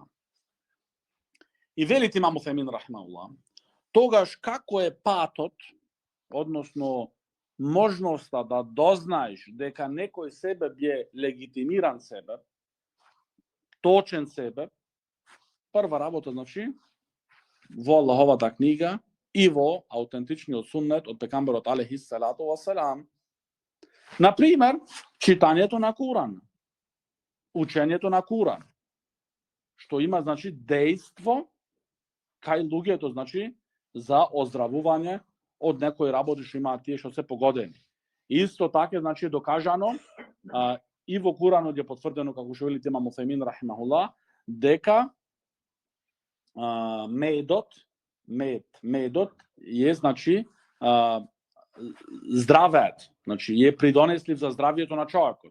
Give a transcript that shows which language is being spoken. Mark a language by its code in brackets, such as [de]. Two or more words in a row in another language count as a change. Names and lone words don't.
[mk] И вели имам Уцемин рахимахуллах, тогаш како е патот, односно можноста да дознаеш дека некој себе е легитимиран себе, точен себе, прва работа, значи, во Аллаховата книга и во аутентичниот суннет од пегамберот [ar] عليه الصلاة والسلام. [mk] Например, читањето на Куран, учењето на Куран, што има, значи, дејство кај луѓето, значи, за оздравување од некои работи што имаат тие што се погодени. Исто така, значи, докажано и во Куранот е потврдено, како што вели имам Уцемин рахимахуллах, дека медот е, значи, здравеот, значи е придонеслив за здравието на човекот.